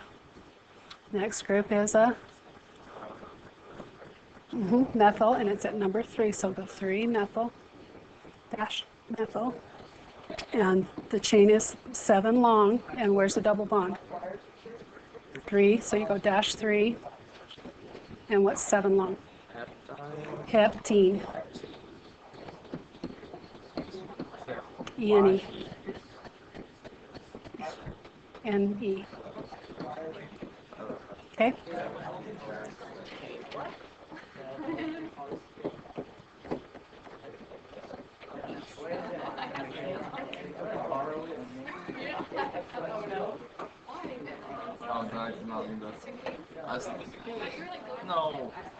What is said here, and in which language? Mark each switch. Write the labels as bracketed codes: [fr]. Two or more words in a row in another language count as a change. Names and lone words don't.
[en] Next group is a methyl, and it's at number 3. So go 3 methyl, dash methyl, and the chain is 7 long. And where's the double bond? 3. So you go dash 3, and what's 7 long? Heptene. E-N-E. N-E. Okay? Oh, no, it's not in no.